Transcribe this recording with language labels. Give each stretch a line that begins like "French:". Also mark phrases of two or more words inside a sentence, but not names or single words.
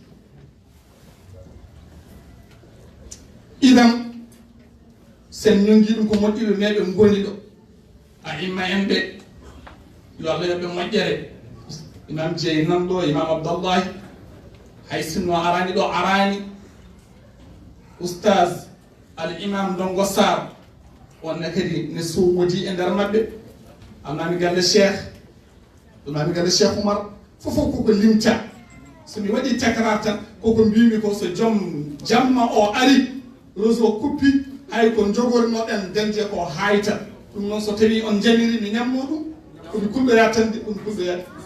Fula: idan sen ñongi ɗum ko moƴƴiɓe meɓe ngoni ɗo a imma en ɓe yo Allah yoɓe moƴƴere imam Jeyi nan ɗo imam Abdallahi hay sinno arani ɗo arani oustaz al imam Ndongo Sarr wonne kadi ne suumodi e nder maɓɓe amnami galle cheikh ɗumami galle cheikh oumar fofo koko limta somi waɗi takrar tan koko mbimi ko so joom jamma o ari réseau kuppi hay ko jogornoɗen dañde ko hayta ɗum noon so tawi on janiri mi ñammo ɗum komi kulɗoya tan de ɗum kulɗoyat